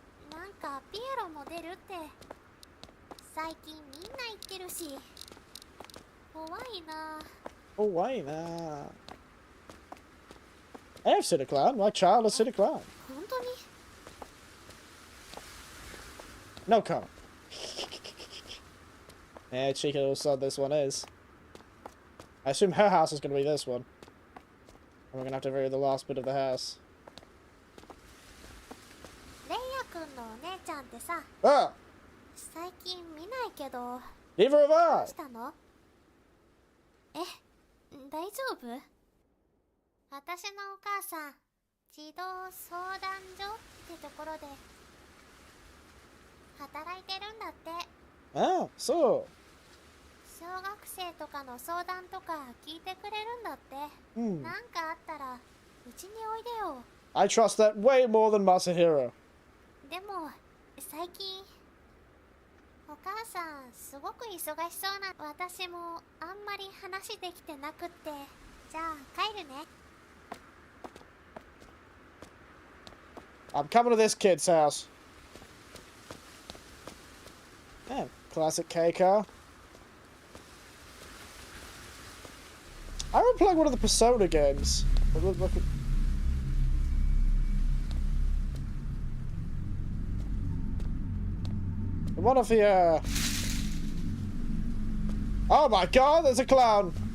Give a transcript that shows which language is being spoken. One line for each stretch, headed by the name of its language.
Japanese: なんかピエロも出るって最近みんな言ってるし怖いな。
English: Oh, why now? I have seen a clown. My child has seen a clown.
Japanese: 本当に
English: No comment. Yeah, cheeky little son this one is. I assume her house is going to be this one. And we're going to have to vary the last bit of the house.
Japanese: レイヤくんのお姉ちゃんってさ Ah! 最近見ないけど
English: Neither have
Japanese: どう
English: I!
Japanese: したの？え、大丈夫？私のお母さん児童相談所ってところで働いてるんだって。
English: Ah, so.
Japanese: 小学生とかの相談とか聞いてくれるんだって。 Hmm. なんかあったらうちにおいでよ。
English: I trust that way more than Masahiro.
Japanese: でも最近お母さんすごく忙しそうな。私もあんまり話できてなくって。じゃあ帰るね。
English: I'm coming to this kid's house. Yeah, classic K car. I remember playing one of the Persona games. One of the, Oh my god, there's a clown!